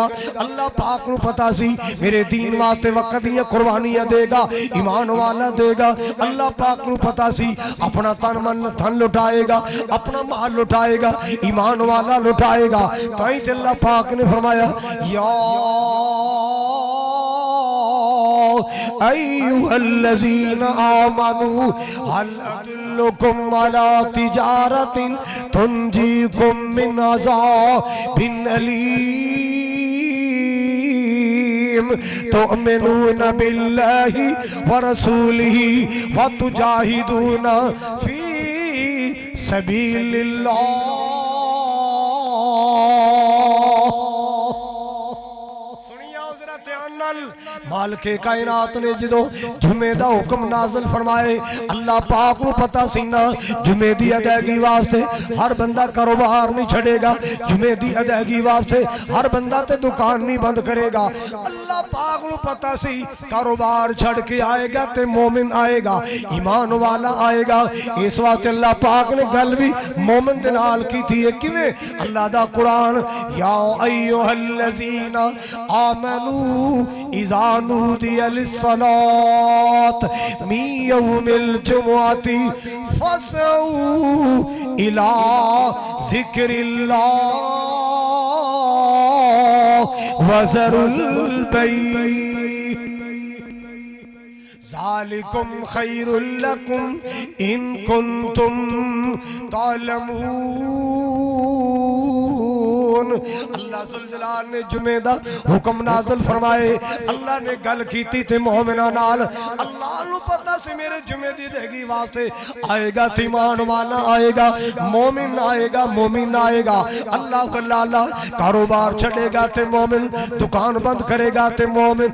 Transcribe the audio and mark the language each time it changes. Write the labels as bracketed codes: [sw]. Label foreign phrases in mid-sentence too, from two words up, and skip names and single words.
[pa] ਅੱਲਾਹ ਪਾਕ ਨੂੰ ਪਤਾ ਸੀ ਮੇਰੇ ਦੀਨ ਵਾਸਤੇ ਵਕਤ ਦੀਆਂ ਕੁਰਬਾਨੀਆਂ ਦੇਗਾ, ਈਮਾਨ ਵਾਲਾ ਦੇਗਾ। ਅੱਲਾਹ ਪਾਕ ਨੂੰ ਪਤਾ ਸੀ ਅਪਣਾ ਤਨ ਮਨ ਧਨ ਲੁਟਾਏਗਾ, ਅਪਣਾ ਮਾਲ ਲੁਟਾਏਗਾ, ਈਮਾਨ ਵਾਲਾ ਲੁਟਾਏਗਾ। ਤਾਈਂ ਤੇ ਅੱਲਾਹ ਪਾਕ ਨੇ ਫ਼ਰਮਾਇਆ [ar] يا أيها الذين آمنوا هل أدلكم على تجارة تنجيكم من عذاب أليم تؤمنون بالله ورسوله وتجاهدون في سبيل الله. [pa] ਮਾਲਿਕੇ ਕਾਇਨਾਤ ਨੇ ਜੋ ਜੁਮੇ ਦਾ ਹੁਕਮ ਨਾਜ਼ਿਲ ਫ਼ਰਮਾਏ, ਅੱਲਾਹ ਪਾਕ ਨੂੰ ਪਤਾ ਸੀ ਨਾ ਜੁਮੇ ਦੀ ਅਦਾਇਗੀ ਵਾਸਤੇ ਹਰ ਬੰਦਾ ਕਾਰੋਬਾਰ ਨਹੀਂ ਛੱਡੇਗਾ, ਜੁਮੇ ਦੀ ਅਦਾਇਗੀ ਵਾਸਤੇ ਹਰ ਬੰਦਾ ਤੇ ਦੁਕਾਨ ਨਹੀਂ ਬੰਦ ਕਰੇਗਾ। ਅੱਲਾਹ ਪਾਕ ਨੂੰ ਪਤਾ ਸੀ ਕਾਰੋਬਾਰ ਛੱਡ ਕੇ ਆਏਗਾ ਤੇ ਮੋਮਿਨ ਆਏਗਾ, ਈਮਾਨ ਵਾਲਾ ਆਏਗਾ। ਇਸ ਵਾਸਤੇ ਅੱਲਾਹ ਪਾਕ ਨੇ ਗੱਲ ਭੀ ਮੋਮਿਨ ਦੇ ਨਾਲ ਕੀ ਥੀ। ਕਿਵੇਂ? ਅੱਲਾਹ ਦਾ ਕੁਰਾਨ [ar] يا أيها الذين آمنوا إذا نودي للصلاة من يوم الجمعة فاسعوا إلى ذكر الله وذروا البيع ذلكم خير لكم إن كنتم تعلمون. [pa] ਅੱਲਾਹ ਜ਼ੁਲ ਜਲਾਲ ਨੇ ਜੁਮੇ ਦਾ ਹੁਕਮ ਨਾਜ਼ਿਲ ਫ਼ਰਮਾਏ। ਅੱਲਾਹ ਨੇ ਗੱਲ ਕੀਤੀ ਤੇ ਮੋਮਿਨਾ ਨਾਲ। ਅੱਲਾਹ ਨੂੰ ਪਤਾ ਸੀ ਮੇਰੇ ਜੁਮੇ ਦੀ ਦੇਗੀ ਵਾਸਤੇ ਆਏਗਾ ਤੇ ਈਮਾਨ ਵਾਲਾ ਆਏਗਾ, ਮੋਮਿਨ ਆਏਗਾ, ਮੋਮਿਨ ਆਏਗਾ। ਅੱਲਾਹ ਅੱਲਾਹ ਕਾਰੋਬਾਰ ਛੱਡੇਗਾ ਤੇ ਮੋਮਿਨ, ਦੁਕਾਨ ਬੰਦ ਕਰੇਗਾ ਤੇ ਮੋਮਿਨ।